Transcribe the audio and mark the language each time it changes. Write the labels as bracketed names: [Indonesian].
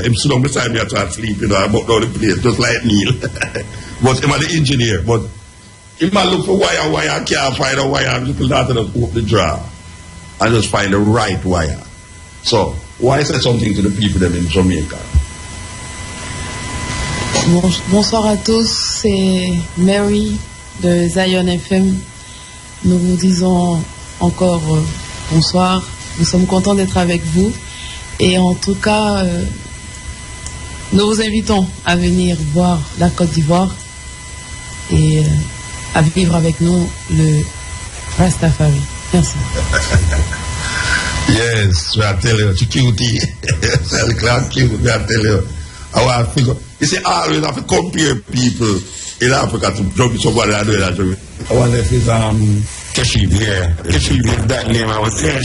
[English] Him sit down beside me after I sleep, you know, I book down the place, just like Neil. But him are the engineer. But if I look for wire, I can't find a wire. I'm just going to open the drawer and just find the right wire. So, why say something to the people them in Jamaica? [French] Bonsoir à tous, c'est Mary de Zion FM. Nous vous disons encore bonsoir. Nous sommes contents d'être avec vous. Et en tout cas, nous vous invitons à venir voir la Côte d'Ivoire et à vivre avec nous le Rastafari. Merci. [English] Yes, we are telling you, it's cutie. It's cute, we are telling you. I figure, you see, always have to compare people in Africa to jump somebody that do that. I wonder if it's Keshiba, yeah. Keshiba, that name I was saying.